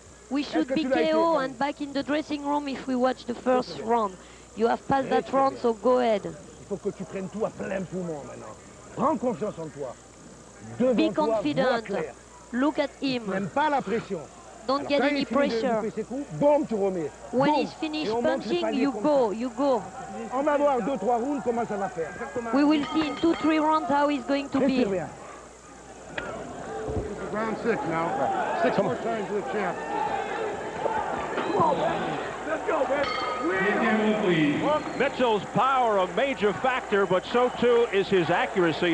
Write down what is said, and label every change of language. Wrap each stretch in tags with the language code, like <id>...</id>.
<en>We should be KO and back in the dressing room if we watch the first round. You have passed that round, so go ahead.</en> <fr>Il faut que tu prennes tout à plein poumon maintenant. Prends confiance en toi.</fr> <en>Be confident. Look at him.</en> <fr>N'aime pas la pression.</fr> <en>Don't get any pressure.</en> <fr>Boum, tu remets.</fr> <en>When he's finished punching, you go.</en> <fr>On va voir 2-3 rounds comment ça va faire.</fr> <en>We will see in 2-3 rounds how he's going to be. Round 6 now. 6 more times to the champ. Let's go, baby. Mitchell's power a major factor, but so too is his accuracy.</en>